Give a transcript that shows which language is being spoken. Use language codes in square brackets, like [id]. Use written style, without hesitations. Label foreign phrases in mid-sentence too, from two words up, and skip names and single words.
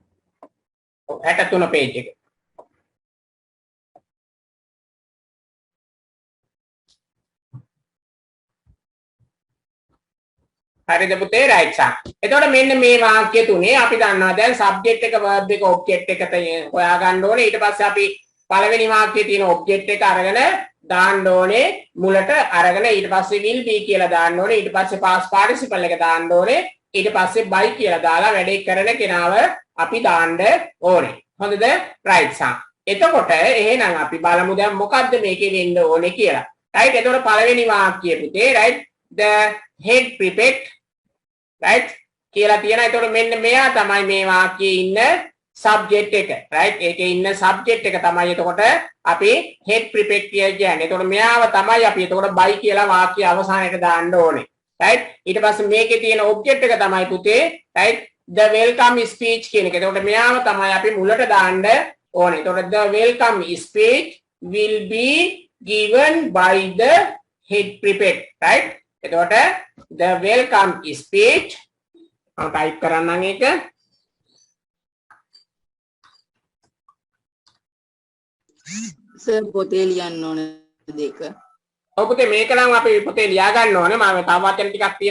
[si] 63 page එක. හරිද පුතේ [en] right sir. [si] එතකොට මෙන්න මේ වාක්‍ය තුනේ අපි දන්නවා දැන් subject එක verb එක object එක හොයා ගන්න ඕනේ. ඊට පස්සේ අපි පළවෙනි වාක්‍යයේ තියෙන object එක අරගෙන දාන්න ඕනේ මුලට අරගෙන ඊට පස්සේ [en] will be [si] කියලා දාන්න ඕනේ. ඊට පස්සේ [en] past participle [si] එක දාන්න ඕනේ. ඊට පස්සේ by කියලා දාලා වැඩේ කරන කෙනාව අපි දාන්න ඕනේ. හොඳද? [en] right sir. [si] එතකොට එහෙනම් අපි බලමු දැන් මොකද්ද මේකේ වෙන්න ඕනේ කියලා. right එතකොට පළවෙනි වාක්‍යය පුතේ [en] right the head prefect right [si] කියලා තියෙනවා. ඒතකොට මෙන්න මෙයා තමයි මේ වාක්‍යයේ ඉන්න subject එක. right? ඒකේ ඉන්න subject එක තමයි එතකොට අපි [en] head prefix [si] කියලා කියන්නේ. එතකොට මෙයාව තමයි අපි එතකොට by කියලා වාක්‍ය අවසානයේ දාන්න ඕනේ. right? ඊට පස්සේ මේකේ තියෙන object එක තමයි පුතේ right? [en] the welcome speech [si] කියන එක. එතකොට මෙයාව තමයි අපි මුලට දාන්න ඕනේ. [en] එතකොට the welcome speech will be given by the head prefix. [si] right? එතකොට [en] the welcome speech [si] මම type කරන්නම් ඒක. සර් පොතේ ලියන්න ඕන දෙක. ඔව් පුතේ මේක නම් අපි පොතේ ලියා ගන්න ඕනේ. මම තව වචන ටිකක් තියෙනවා.